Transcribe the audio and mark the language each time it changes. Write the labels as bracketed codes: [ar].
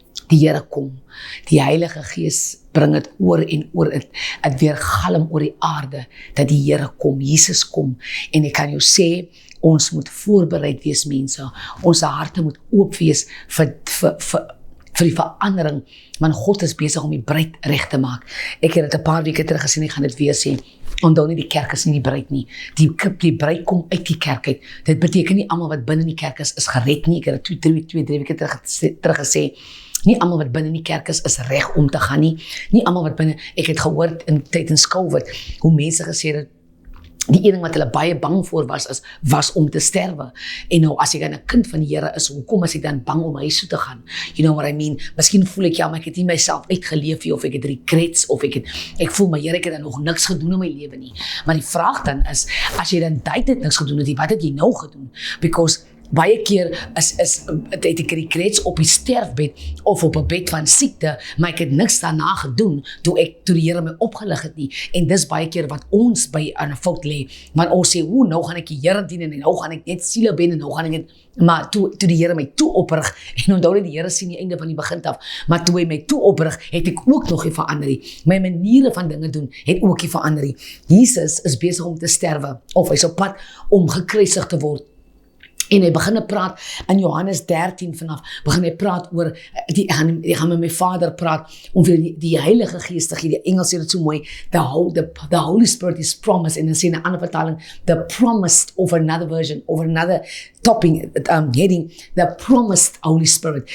[af] Die Here kom, die Heilige Gees bring dit oor en oor, het weer galm oor die aarde, dat die Here kom, Jesus kom, en ek kan jou sê, ons moet voorbereid wees, mense, ons harte moet oop wees vir die verandering, want God is besig om die bruid reg te maak. Ek het dit 'n paar weke terug gesien, ek gaan dit weer sê, onthou nie, die kerk is nie die bruid nie, die bruid kom uit die kerk uit. Dit beteken nie almal wat binne in die kerk is gered nie. Ek het dit 2-3 weke terug gesê, nie almal wat binne in die kerk is reg om te gaan nie. Nie almal wat binne, ek het gehoor in tydens COVID, hoe mense gesê het, die een ding wat hulle baie bang voor was om te sterwe. En nou, as ek dan 'n kind van die Here is, hoekom is ek dan bang om huis toe te gaan? [en] You know what I mean? [af] Miskien voel ek, ja, maar ek het nie myself uitgeleef nie, of ek het regrets, of ek voel, maar Here, ek het dan nog niks gedoen in my lewe nie. Maar die vraag dan is, as jy dan tyd niks gedoen het, wat het jy nou gedoen? Because baie keer het ek regrets op die sterfbed of op 'n bed van siekte, maar ek het niks daarna gedoen toe die Here my opgelig het nie. En dis baie keer wat ons by aan 'n fout lê. Want ons sê, nou gaan ek die Here dien, en nou gaan ek net siele ben, en nou gaan ek net, maar toe die Here my toe oprig, en onthou dat die Here sien die einde van die begin af, maar toe hy my toe oprig, het ek ook nog nie verander nie. My maniere van dinge doen het ook nie verander nie. Jesus is besig om te sterwe, of hy's op pad om gekruisig te word. En hy begin praat in Johannes 13 vanaf, begin hy praat oor, ek gaan met my Vader praat, om vir die Heilige Gees te gee. Die Engels sê dit so mooi, [en] the Holy Spirit is promised, [af] en dan sê in 'n ander vertaling, [en] the promised, [af] of [en] another version, [af] of [en] another topping, heading, the promised Holy Spirit.